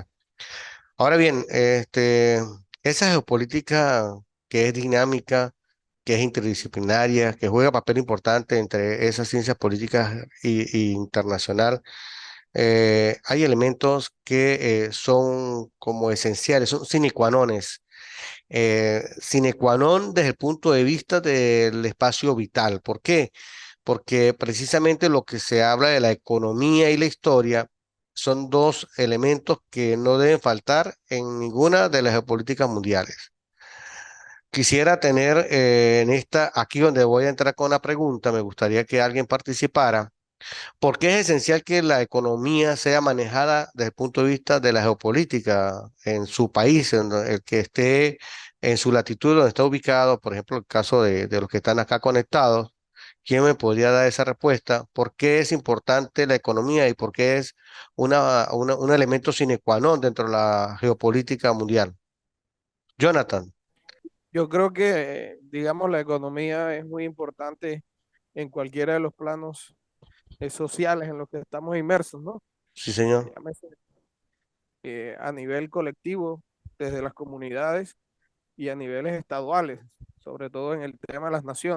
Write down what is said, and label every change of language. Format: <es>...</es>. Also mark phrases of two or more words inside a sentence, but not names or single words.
<es>Ahora bien, esa geopolítica que es dinámica, que es interdisciplinaria, que juega papel importante entre esas ciencias políticas y internacional, hay elementos que son como esenciales, son</es> <la>sine qua nones, sine qua non</la> <es>desde el punto de vista del espacio vital. ¿Por qué? Porque precisamente lo que se habla de la economía y la historia son dos elementos que no deben faltar en ninguna de las geopolíticas mundiales. Quisiera tener aquí donde voy a entrar con la pregunta, me gustaría que alguien participara. ¿Por qué es esencial que la economía sea manejada desde el punto de vista de la geopolítica en su país, en el que esté en su latitud donde está ubicado, por ejemplo, el caso de los que están acá conectados, ¿quién me podría dar esa respuesta? ¿Por qué es importante la economía y por qué es un elemento</es> <la>sine qua non</la> <es>dentro de la geopolítica mundial? Jonathan, Yo creo que, digamos, la economía es muy importante en cualquiera de los planos sociales en los que estamos inmersos, ¿no? sí, señor. Llámese, a nivel colectivo, desde las comunidades y a niveles estaduales, sobre todo en el tema de las naciones.</es>